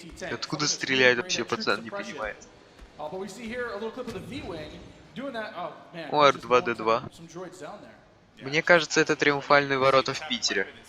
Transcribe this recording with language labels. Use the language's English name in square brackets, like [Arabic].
[Russian] Откуда стреляет вообще, пацан, не понимает. [English] But we see here a little clip of the V-Wing doing that. Oh man. [Russian] О, R2-D2. Мне кажется, это триумфальные ворота в Питере.